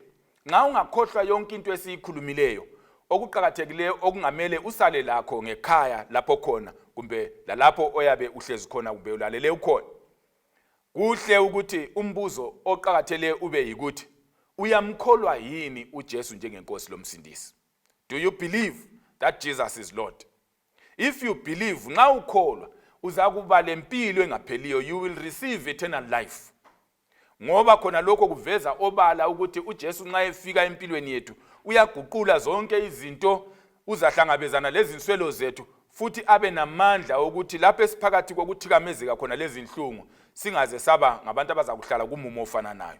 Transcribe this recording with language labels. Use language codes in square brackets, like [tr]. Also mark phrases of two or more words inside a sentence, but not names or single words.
[nd] Nxa ungakhohlwa yonke into esiyikhulumileyo okuqhakathekileyo okungamele usale lakho ngekhaya lapho khona kumbe lalapho oyabe uhlezi khona kumbe ulalele ukhona. Kuhle ukuthi umbuzo oqhakathele ube yikuthi uyamkholwa yini uJesu njengenkosi lomsindisi? [en] Do you believe that Jesus is Lord? If you believe, [nd] nxa ukholwa uzakuba lempilo engapheliyo, [en] you will receive eternal life. [nd] Ngoba khona lokho kuveza obala ukuthi uJesu nxa efika empilweni yethu uyaguqula zonke izinto, uzahlangabezana lezi nswelo zethu futhi abe namandla ukuthi lapho esiphakathi kokuthikamezeka khona lezi inhlungu singaze saba ngabantu abazakuhlala kumumo ofana nayo.